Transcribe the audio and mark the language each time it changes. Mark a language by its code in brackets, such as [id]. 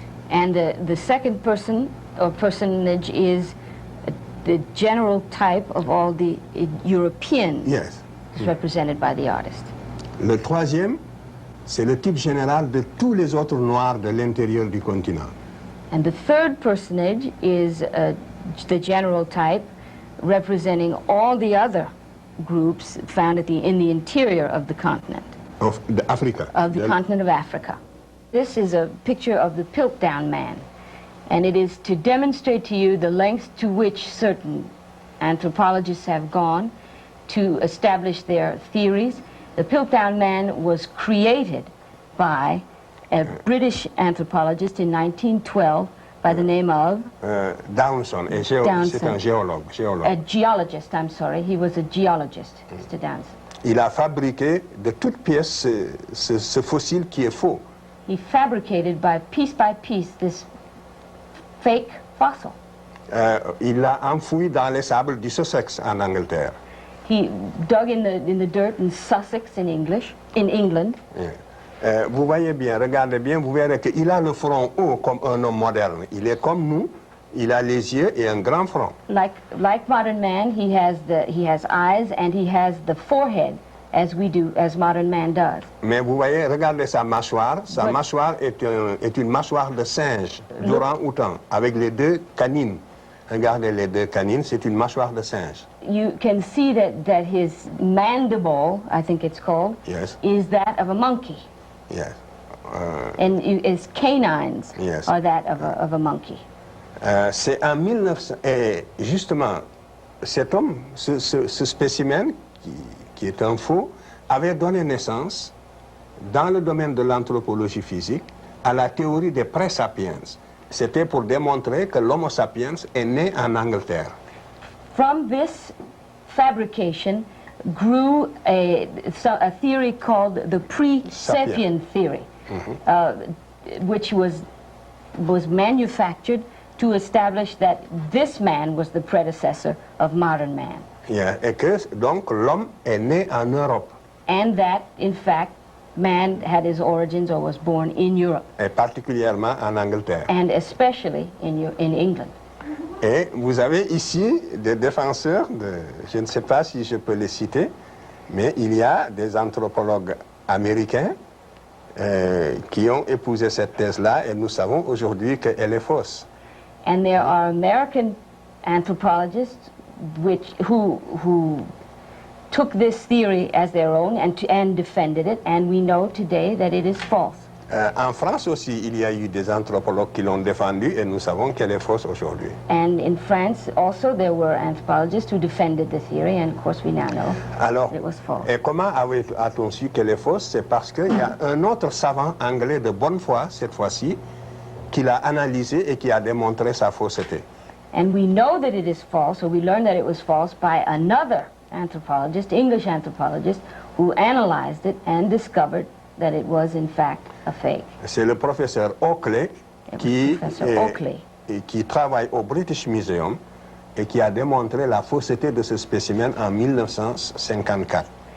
[en] And the second person or personage is the general type of all the Europeans. Yes. Represented by the artist. [fr] Le troisième, c'est le type général de tous les autres Noirs de l'intérieur du continent. [en] And the third personage is the general type representing all the other groups found in the interior of the continent. Of Africa. Of the continent of Africa. This is a picture of the Piltdown Man, and it is to demonstrate to you the lengths to which certain anthropologists have gone to establish their theories. The Piltdown Man was created by a British anthropologist in 1912 by the name of [fr] Downson. C'est un géologue. [en] A geologist, I'm sorry. He was a geologist, Mr. Downson. [fr] Il a fabriqué de toutes pièces ce fossile qui est faux. [en] He fabricated by piece this fake fossil. [fr] Il l'a enfoui dans les sables du Sussex en Angleterre. [en] He dug in the dirt in Sussex in England. Yeah. [fr] Vous voyez bien, regardez bien, vous verrez qu'il a le front haut comme un homme moderne. Il est comme nous, il a les yeux et un grand front. [en] Like modern man, he has eyes and he has the forehead as modern man does. [fr] Mais vous voyez, regardez sa mâchoire. Sa mâchoire est une mâchoire de singe, d'orang-outan, avec les deux canines Regardez les deux canines, c'est une mâchoire de singe. [en] You can see that his mandible, I think it's called, Yes. is that of a monkey. Yes. And his canines Yes. are that of a monkey. [fr] C'est en 1900... Et justement, cet homme, ce spécimen, qui est un faux, avait donné naissance, dans le domaine de l'anthropologie physique, à la théorie des pré-sapiens. C'était pour démontrer que l'Homo sapiens est né en Angleterre. [en] From this fabrication grew a theory called the pre-sapien theory, which was manufactured to establish that this man was the predecessor of modern man. Yeah. [fr] Et que donc l'homme est né en Europe. [en] And that, in fact, man had his origins or was born in Europe. [fr] Et particulièrement en Angleterre. [en] And especially in England. [fr] Et vous avez ici des défenseurs, je ne sais pas si je peux les citer, mais il y a des anthropologues américains qui ont épousé cette thèse-là et nous savons aujourd'hui qu'elle est fausse. [en] And there are American anthropologists who took this theory as their own and defended it, and we know today that it is false. [fr] En France aussi, il y a eu des anthropologues qui l'ont défendu et nous savons qu'elle est fausse aujourd'hui. [en] And in France also there were anthropologists who defended the theory, and of course we now know [fr] Alors, [en] that it was false. [fr] et comment a-t-on su qu'elle est fausse? C'est parce qu'il y a un autre savant anglais de bonne foi, cette fois-ci, qui l'a analysé et qui a démontré sa fausseté. [en] And we know that it is false, or we learned that it was false by another anthropologist, English anthropologist, who analyzed it and discovered that it was in fact a fake. [fr] C'est le professeur Oakley qui travaille au British Museum et qui a démontré la fausseté de ce spécimen en 1954.